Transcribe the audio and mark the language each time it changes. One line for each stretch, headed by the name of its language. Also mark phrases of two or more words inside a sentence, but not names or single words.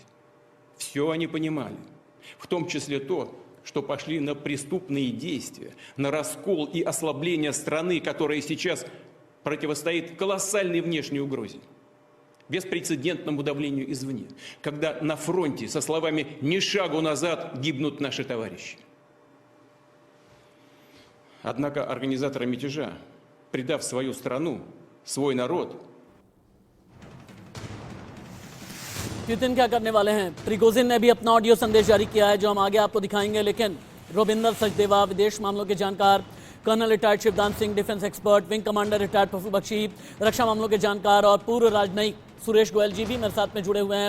Russian: Все они понимали, в том числе то, что пошли на преступные действия, на раскол и ослабление страны, которая сейчас противостоит колоссальной внешней угрозе, беспрецедентному давлению извне, когда на фронте со словами «ни шагу назад» гибнут наши товарищи. Однако организаторы мятежа, предав свою страну, свой народ.
Hindi: पुतिन क्या करने वाले हैं? प्रिगोजिन ने भी अपना ऑडियो संदेश जारी किया है जो हम आगे आपको दिखाएंगे। लेकिन रोबिंदर सचदेवा, विदेश मामलों के जानकार,
English: colonel retired
Hindi: शिवदान सिंह,
English: defence expert, wing commander retired
Hindi: प्रफुल्ल बख्शी, रक्षा मामलों के जानकार और पूर्व राजनयिक सुरेश गोयल जी भी मेरे साथ में जुड़े हुए हैं।